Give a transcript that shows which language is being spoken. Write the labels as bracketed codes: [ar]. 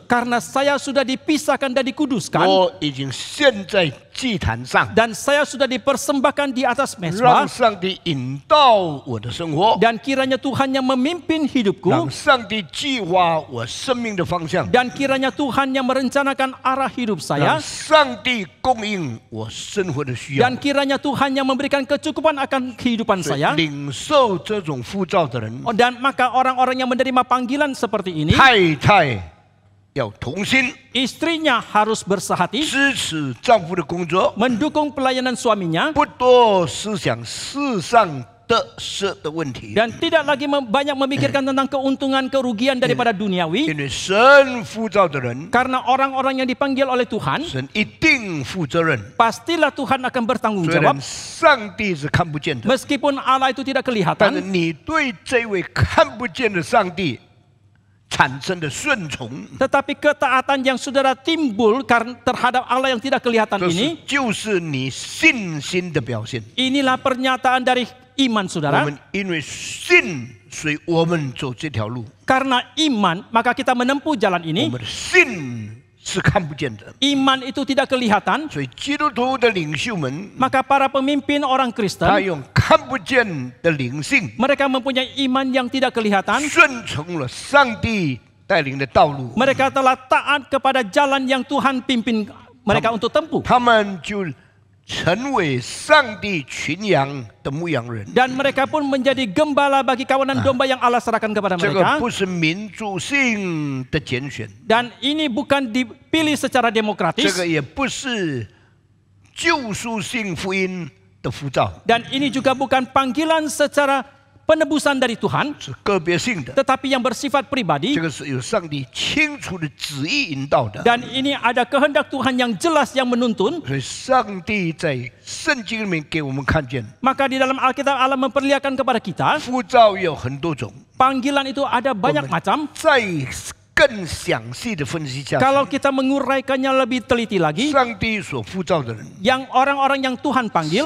[id] karena saya sudah dipisahkan dan dikuduskan [zh] 我已经献在祭坛上， [id] dan saya sudah dipersembahkan di atas [zh] 让上帝引导我的生活， [id] dan kiranya Tuhan yang memimpin [zh] 让 [id] hidupku [zh] 上帝计划我生命的方向， [id] dan kiranya Tuhan yang merencanakan arah hidup [zh] 让 [id] saya [zh] 上帝供应我生活的需要 [id] dan。 kiranya Tuhan yang memberikan kecukupan akan kehidupan [zh] 所以 [id] saya [zh] 领受这种呼召的人， [id] dan maka orang-orang yang menerima panggilan seperti ini [zh] 太太要同心， [id] istrinya harus bersehati [zh] 支持丈夫的工作， [id] mendukung pelayanan suaminya [zh] 不多思想世上得失的问题， [id] dan tidak lagi banyak memikirkan tentang keuntungan kerugian daripada duniawi [zh] 因为神呼召的人， [id] karena orang-orang yang dipanggil oleh Tuhan [zh] 神一定负责任。 [id] pastilah Tuhan akan bertanggung [zh] 虽 [id] jawab [zh] 然上帝是看不见的， [id] meskipun Allah itu tidak [zh] 但是 [id] kelihatan [zh] 你对这位看不见的上帝产生的顺从， [id] tetapi ketaatan yang saudara timbul karena terhadap Allah yang tidak kelihatan [zh] 这是 [id] ini [zh] 就是你信心的表现。 [id] inilah pernyataan dari iman [zh] 我 [id] saudara [zh] 们因为信，所以我们走这条路。 [id] karena iman maka kita menempuh jalan [zh] 我 [id] ini [zh] 们的信是看不见的， [id] iman itu tidak kelihatan [zh] 所以基督徒的领袖们， [id] maka para pemimpin orang [zh] 他 [id] Kristen [zh] 用看不见的灵性， [id] mereka mempunyai iman yang tidak kelihatan [zh] 顺从了上帝带领的道路， [id] mereka telah taat kepada jalan yang Tuhan pimpin mereka untuk tempuh [zh] 他们就成为上帝群羊的牧羊人。 [id] dan mereka pun menjadi gembala bagi kawanan domba yang Allah serahkan kepada [zh] 这个 [id] mereka [zh] 不是民主性的拣选， [id] dan ini bukan dipilih secara [zh] 这 [id] demokratis [zh] 个也不是救赎性福音的呼召， [id] dan ini juga bukan panggilan secara penebusan dari Tuhan [zh] 是个别性的。 [id] tetapi yang bersifat pribadi [zh] 这个是有上帝清楚的旨意引导的。 [id] dan ini ada kehendak Tuhan yang jelas yang menuntun [zh] 所以，上帝在圣经里面给我们看见， [id] maka di dalam Alkitab Allah memperlihatkan kepada kita [zh] 呼召有很多种。 [id] panggilan itu ada banyak macam [zh] 再更详细的分析下去， [id] kalau kita menguraikannya lebih teliti lagi [zh] 上帝所呼召的人， [id] yang orang-orang yang Tuhan panggil